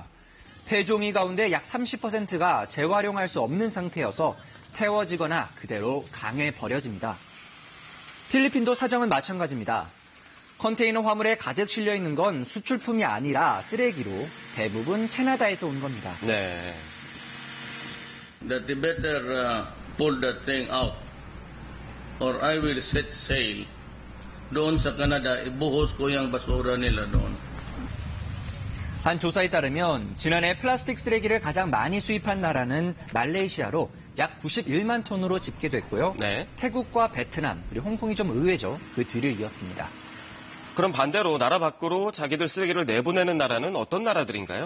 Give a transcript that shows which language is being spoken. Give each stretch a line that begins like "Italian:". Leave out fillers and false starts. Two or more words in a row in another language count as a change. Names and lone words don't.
Korean: 폐종이 가운데 약 30%가 재활용할 수 없는 상태여서 태워지거나 그대로 강에 버려집니다. 필리핀도 사정은 마찬가지입니다. 컨테이너 화물에 가득 실려 있는 건 수출품이 아니라 쓰레기로 대부분 캐나다에서 온 겁니다. 네.
English: That they better pull that thing out or I will set sail
Filipino: doon sa Canada, ibuhos ko yung basura nila doon.
Korean: 한 조사에 따르면 지난해 플라스틱 쓰레기를 가장 많이 수입한 나라는 말레이시아로 약 91만 톤으로 집계됐고요. 네. 태국과 베트남, 그리고 홍콩이 좀 의외죠. 그 뒤를 이었습니다. 그럼 반대로 나라 밖으로 자기들 쓰레기를 내보내는 나라는 어떤 나라들인가요?